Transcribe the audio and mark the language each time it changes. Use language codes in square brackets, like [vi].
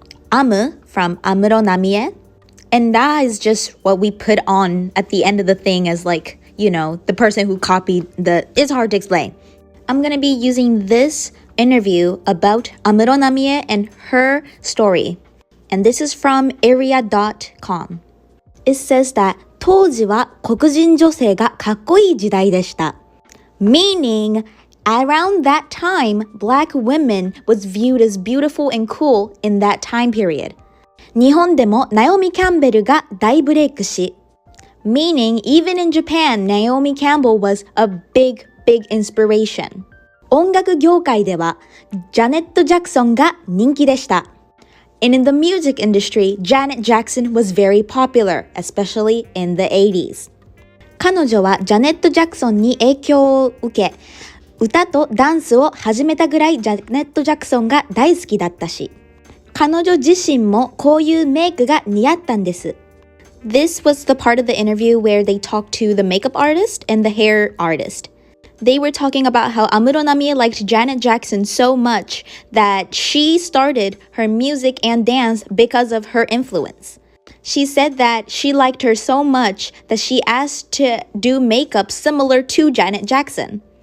[en] Amu from Amuro Namie. And that is just what we put on at the end of the thing as like, you know, the person who copied it's hard to explain. I'm going to be using this interview about Amuro Namie and her story. And this is from area.com. [ja] It says that 当時は黒人女性がかっこいい時代でした。 [en] Meaning, around that time, black women was viewed as beautiful and cool in that time period. 日本でもナオミ・キャンベルが大ブレイクし Meaning, even in Japan, Naomi Campbell was a big inspiration. [ja] 音楽業界ではジャネット・ジャクソンが人気でした。 [en] And in the music industry, Janet Jackson was very popular, especially in the 80s. [ja] 彼女はジャネット・ジャクソンに影響を受け、歌とダンスを始めたぐらいジャネット・ジャクソンが大好きだったし、彼女自身もこういうメイクが似合ったんです。 [en] This was the part of the interview where they talked to the makeup artist and the hair artist. They were talking about how Amuro Namie liked Janet Jackson so much that she started her music and dance because of her influence. She said that she liked her so much that she asked to do makeup similar to Janet Jackson.